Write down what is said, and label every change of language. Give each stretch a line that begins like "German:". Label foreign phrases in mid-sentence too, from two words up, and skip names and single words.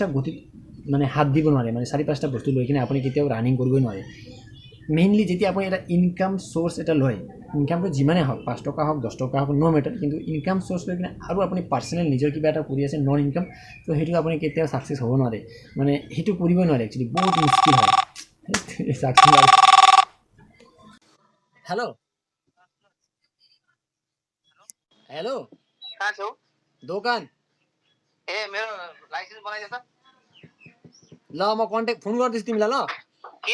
Assamese: গতিত মানে হাত দিব নোৱাৰে মানে 4-5টা বস্তু লৈ কিনে আপুনি কেতিয়াও ৰানিং কৰিবই নোৱাৰে মেইনলি যেতিয়া আপুনি এটা
English: income source
Assamese: এটা লয় ইনকামটো যিমানে হওক 5 টকা হওক 10 টকা হওক
English: no matter
Assamese: কিন্তু
English: income source
Assamese: লৈ কিনে আৰু আপুনি পাৰ্চনেল নিজৰ কিবা এটা কৰি আছে
English: non income
Assamese: তো সেইটো আপুনি কেতিয়াও সাকসেস হ'ব নোৱাৰে মানে সেইটো কৰিবই নোৱাৰে একচুৱেলি বহুত মুশকিল হয়
English: hello hello
Nepali: कहाँ छौ दोकान ए मेरो लाइसेन्स बनाइदिएछ ल म कन्ट्याक्ट फोन गर्दैछु तिमीलाई ल के